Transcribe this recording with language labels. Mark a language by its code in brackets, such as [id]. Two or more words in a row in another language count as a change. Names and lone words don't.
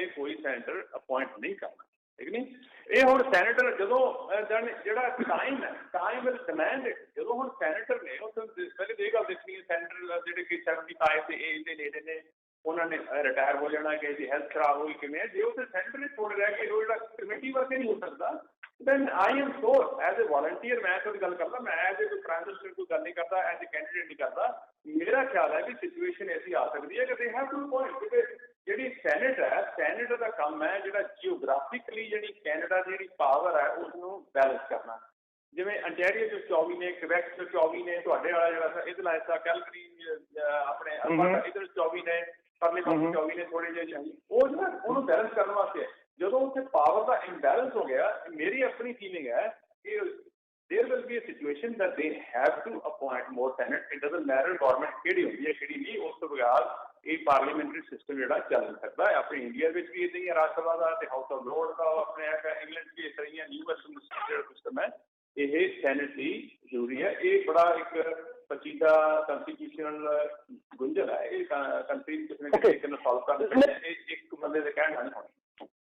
[pa] ਕੋਈ ਸੈਨੇਟਰ ਅਪਾਇੰਟ ਨਹੀਂ ਕਰਨਾ ਠੀਕ ਨਹੀਂ ਇਹ ਹੁਣ ਸੈਨੇਟਰ ਜਦੋਂ ਜਿਹੜਾ [en] time will demand [pa] ਜਦੋਂ ਹੁਣ ਸੈਨੇਟਰ ਨੇ ਉਹ ਪਹਿਲੇ ਇਹ ਗੱਲ ਦੇਖਣੀ ਹੈ ਸੈਨੇਟਰ ਜਿਹੜੇ ਕਿ 75 ਤੇ ਏਜ ਦੇ ਨੇੜੇ ਨੇ ਉਹਨਾਂ ਨੇ ਰਿਟਾਇਰ ਹੋ ਜਾਣਾ ਕਿ ਇਹਦੀ ਹੈਲਥ ਖਰਾਬ ਹੋਈ ਕਿਵੇਂ ਜੇ ਉੱਥੇ ਸੈਨੇਟਰ ਹੀ ਛੋੜ ਰਿਹਾ ਕਿ ਉਹ ਜਿਹੜਾ ਕਮੇਟੀ ਵਰਕ ਨਹੀਂ ਹੋ ਸਕਦਾ then [en] I am sure as a volunteer [pa] ਮੈਂ ਕੋਈ ਗੱਲ ਕਰਦਾ ਮੈਂ ਐਜ਼ ਕੋਈ [en] prime minister [pa] ਕੋਈ ਗੱਲ ਨਹੀਂ ਕਰਦਾ [en] as a candidate [pa] ਨਹੀਂ ਕਰਦਾ ਮੇਰਾ ਖਿਆਲ ਹੈ ਕਿ ਸਿਚੁਏਸ਼ਨ ਐਸੀ ਆ ਸਕਦੀ ਹੈ ਕਿ [en] they have to point [pa] ਕਿ ਜਿਹੜੀ ਸੈਨੇਟ ਦਾ ਕੰਮ ਹੈ ਜਿਹੜਾ ਜਿਓਗ੍ਰਾਫਿਕਲੀ ਜਿਹੜੀ ਕੈਨੇਡਾ ਦੀ ਜਿਹੜੀ ਪਾਵਰ ਹੈ ਉਸ ਨੂੰ ਬੈਲੈਂਸ ਕਰਨਾ ਜਿਵੇਂ ਅੰਟੈਰੀਓ 'ਚ 24 ਨੇ ਕਿਵੈਕ 'ਚ 24 ਨੇ ਤੁਹਾਡੇ ਵਾਲਾ ਜਿਹੜਾ ਇਹਦੇ ਹਿੱਸਾ ਕੈਲਗਰੀ ਆਪਣੇ ਇੱਧਰ 24 ਨੇ ਪਰਲੇ ਪਾਸੇ 24 ਨੇ ਥੋੜੇ ਜਿਹੇ ਚਾਹੀਏ ਉਹ ਜਿਹੜਾ ਉਹਨੂੰ ਬੈਲੈਂਸ ਕਰਨ ਵਾਸਤੇ ਜਦੋਂ ਉੱਥੇ ਪਾਵਰ ਦਾ ਇੰਬੈਲੈਂਸ ਹੋ ਗਿਆ ਮੇਰੀ ਆਪਣੀ ਫੀਲਿੰਗ ਹੈ ਕਿ [en] there will be a situation that they have to appoint more senate it doesn't matter [pa] government ਕਿਹੜੀ ਹੁੰਦੀ ਹੈ ਕਿਹੜੀ ਨਹੀਂ ਉਸ ਤੋਂ ਬਗੈਰ ਇਹ [en] parliamentary system [pa] ਜਿਹੜਾ ਚੱਲ ਸਕਦਾ ਹੈ ਆਪਣੇ ਇੰਡੀਆ ਵਿੱਚ ਵੀ ਇਦਾਂ ਹੀ ਰਾਜ ਸਭਾ ਦਾ ਤੇ ਹਾਊਸ ਆਫ ਲੋਰਡ ਦਾ ਆਪਣੇ ਇੰਗਲੈਂਡ ਵੀ ਇਸ ਤਰ੍ਹਾਂ ਹੀ ਯੂਐਸ ਜਿਹੜਾ ਸਿਸਟਮ ਹੈ ਇਹ ਸੈਨੇਟ ਦੀ ਜ਼ਰੂਰੀ ਹੈ ਇਹ ਬੜਾ ਇੱਕ ਪਚੀਦਾ ਕੰਸਟੀਟਿਊਸ਼ਨਲ ਗੁੰਝਲ ਹੈ ਇਹ ਕੰਟਰੀ ਕਿਸੇ ਨੇ ਸੋਲਵ ਕਰ ਦਿੱਤਾ ਇੱਕ ਬੰਦੇ ਦੇ ਕਹਿਣ ਨਾਲ ਨਹੀਂ ਹੋਣੀ